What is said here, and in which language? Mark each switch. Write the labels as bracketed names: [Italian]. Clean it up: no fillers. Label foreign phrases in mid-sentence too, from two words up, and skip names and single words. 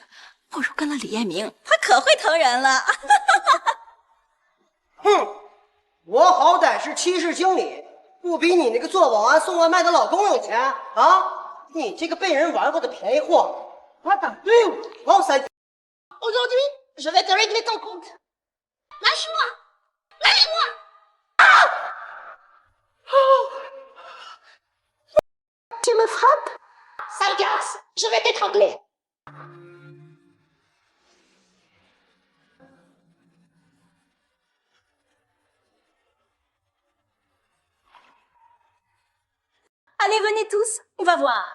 [Chinese] 不如跟了李彦明，他可会疼人了。哼，我好歹是七市经理，不比你那个做保安送外卖的老公有钱啊！你这个被人玩过的便宜货，还敢对我老三 [French] Aujourd'hui, je vais te régler ton compte. Lâche-moi! Lâche-moi! Tu me frappes? Sale garce, je vais t'étrangler. Allez, venez tous, on va voir.